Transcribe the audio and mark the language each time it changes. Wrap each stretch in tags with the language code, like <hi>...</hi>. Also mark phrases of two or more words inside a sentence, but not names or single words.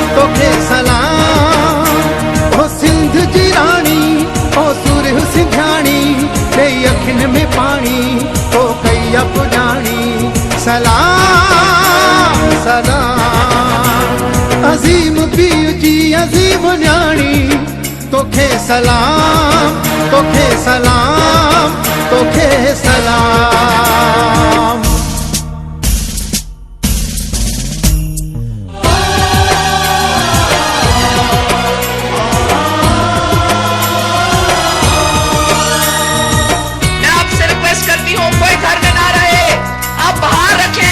<sd>ओ सिंध जी रानी ओ सुरह सिंधाणी तेरी अखिन में पानी ओ कैया पुजानी सलाम सलाम अजीम पीर जी अजीम न्याणी तोखे सलाम तोखे सलाम तोखे सलाम।</sd> <hi>मैं आपसे रिक्वेस्ट करती हूँ कोई घर में ना रहे, आप बाहर रखें।</hi>